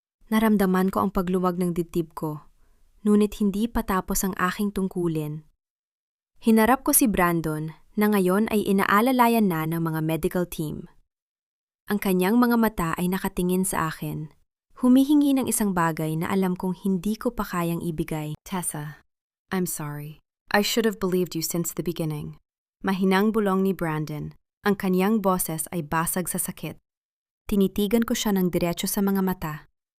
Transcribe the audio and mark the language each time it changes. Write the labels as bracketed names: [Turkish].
[Filipino] Naramdaman ko ang pagluwag ng dibdib ko, ngunit hindi patapos ang aking tungkulin. Hinarap ko si Brandon na ngayon ay inaalalayan na ng mga medical team. Ang kanyang mga mata ay nakatingin sa akin, humihingi ng isang bagay na alam kong hindi ko pa kayang ibigay. [English] Tessa, I'm sorry. I should have believed you since the beginning. [Filipino] Mahinang bulong ni Brandon. Ang kanyang boses ay basag sa sakit. Tinitigan ko siya ng diretso sa mga mata.